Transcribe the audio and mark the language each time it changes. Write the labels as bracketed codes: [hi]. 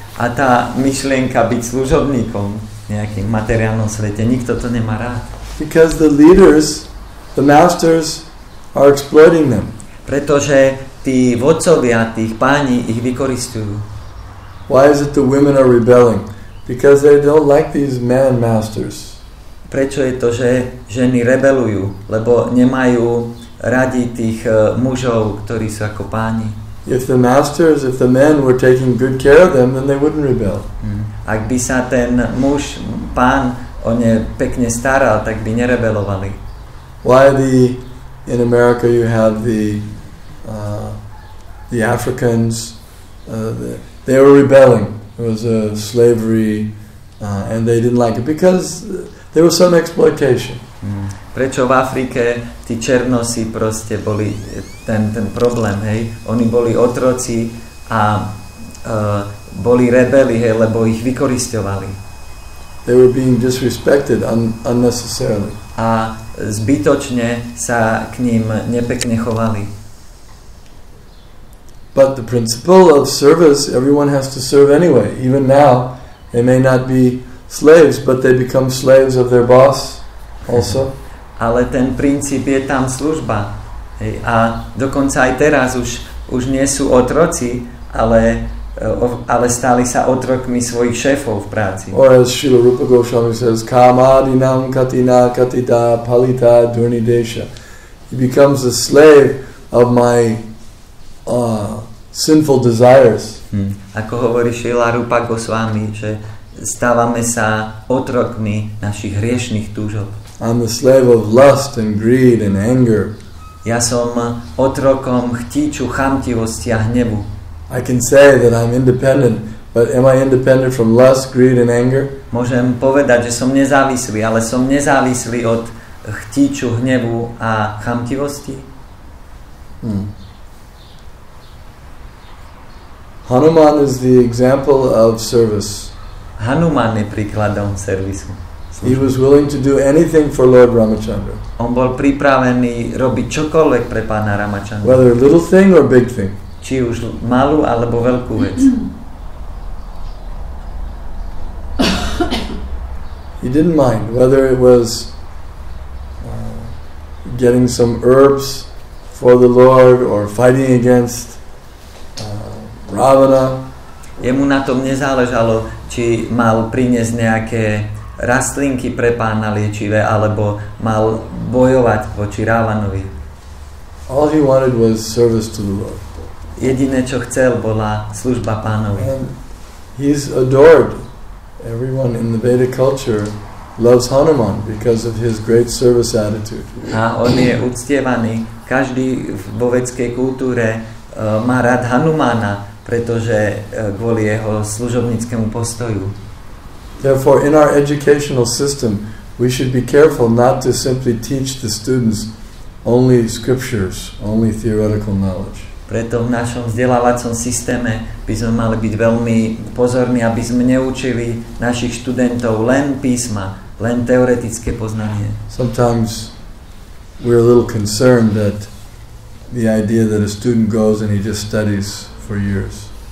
[sk] A tá myšlienka byť služobníkom v nejakým materiálnom svete, nikto to nemá rád. [en] Because the leaders, the masters are exploiting them. [sk] Pretože tí vodcovia, tých páni ich vykoristujú. [en] Why is it the women are rebelling? Because they don't like these man masters. [sk] Prečo je to, že ženy rebelujú? Lebo nemajú radi tých mužov, ktorí sú ako páni. [en] If the men were taking good care of them, then they wouldn't rebel. [sk] Ak by sa ten muž, pán, o ne pekne staral, tak by nerebelovali. [en] Why in America you have the Africans, they were rebelling slavery, and they didn't like it because there was some exploitation. [sk] Prečo v Afrike tí černosi proste boli ten problém, hej? Oni boli otroci a boli rebeli, hej, lebo ich vykorisťovali. [en] They were being disrespected unnecessarily. [sk] A zbytočne sa k ním nepekne chovali. [en] But the principle of service, everyone has to serve anyway. Even now, they may not be slaves, but they become slaves of their boss also. [sk] Ale ten princíp je tam služba. Hej. A dokonca aj teraz už nie sú otroci, ale stali sa otrokmi svojich šéfov v práci. [en] Or as Srila Rupa Goswami says, [sa] Kamadinam katina katita palita durnidesha. [en] He becomes a slave of my sinful desires. [sk] Ako hovorí Srila Rupa Goswami, že stávame sa otrokmi našich hriešných túžob. [en] I'm the slave of lust and greed and anger. [sk] Ja som otrokom chtíču, chamtivosti a hnevu. [en] I can say that I'm independent, but am I independent from lust, greed and anger? [sk] Môžem povedať, že som nezávislý, ale som nezávislý od chtíču, hnevu a chamtivosti. [en] Hanuman is the example of service. [sk] Hanuman je príkladom servisu. [en] He was willing to do anything for Lord Ramachandra. [sk] On bol pripravený robiť čokoľvek pre pána Ramachandra. [en] Whether a little thing or big thing. [sk] Či už malú alebo veľkú vec. [en] He didn't mind whether it was getting some herbs for the Lord or fighting against Ravana. [sk] Jemu na tom nezáležalo, či mal priniesť nejaké rastlinky pre pána liečivé, alebo mal bojovať voči Ravanovi. [en] All he wanted was service to the Lord. [sk] Jediné, čo chcel, bola služba pánovi. [en] And he's adored. Everyone in the Vedic culture loves Hanuman because of his great service attitude. [sk] A on je uctievaný. Každý vo vedskej kultúre má rád Hanumana, pretože kvôli jeho služobníckému postoju. [en] Therefore, in our educational system, we should be careful not to simply teach the students only scriptures, only theoretical knowledge. [sk] Preto v našom vzdelávacom systéme by sme mali byť veľmi pozorní, aby sme neučili našich študentov len písma, len teoretické poznanie. [en] Sometimes we're a little concerned that the idea that a student goes and he just studies for years.